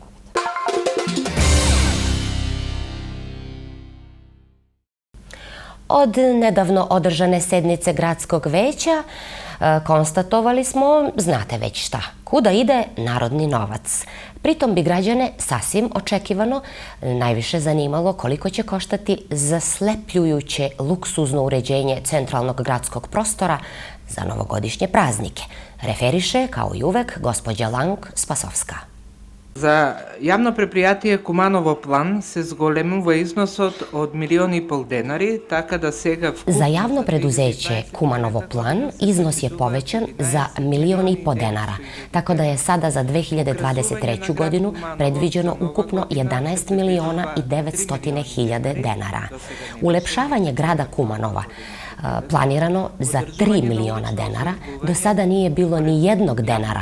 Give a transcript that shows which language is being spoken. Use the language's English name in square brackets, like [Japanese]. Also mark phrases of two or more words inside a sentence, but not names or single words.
[Serbian] Od nedavno održane sednice gradskog veća konstatovali smo, znate već šta, kuda ide narodni novac. Pritom bi građane sasvim očekivano najviše zanimalo koliko će koštati zaslepljujuće luksuzno uređenje centralnog gradskog prostora za novogodišnje praznike. Referiše, kao i uvek, gospođa Lang Spasovska. [Macedonian] За јавно предпријатие Куманово план се зголемува износот од 1,5 денари, така да сега... [Serbian] Za javno preduzeće Kumanovo plan iznos je povećan za 1,5 dinara, tako da je sada za 2023. godinu predviđeno ukupno 11.900.000 dinara. Ulepšavanje grada Kumanova planirano za 3 miliona dinara, do sada nije bilo ni jednog dinara.